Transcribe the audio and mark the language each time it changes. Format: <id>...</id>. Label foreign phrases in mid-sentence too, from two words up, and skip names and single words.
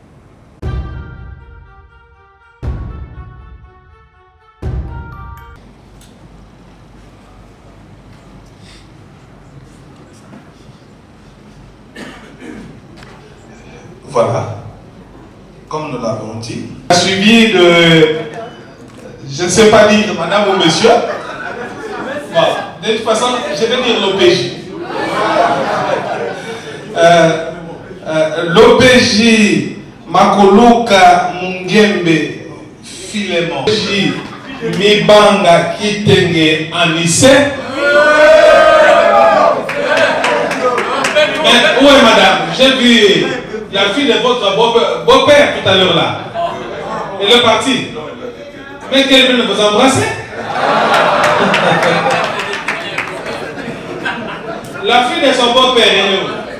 <fr>Voilà, comme nous l'avons dit. Suivi de, je ne sais pas dire madame ou monsieur. Bon, de toute façon, je vais dire l'OPJ. L'OPJ Makoluka Mungembe Filemon. L'OPJ Mibanga Kitenge Anissé. Mais où est madame? J'ai vu la fille de votre beau-père tout à l'heure là. Elle est partie. Mais qu'elle veut vous embrasser? La fille de son beau-père, elle est où?</fr>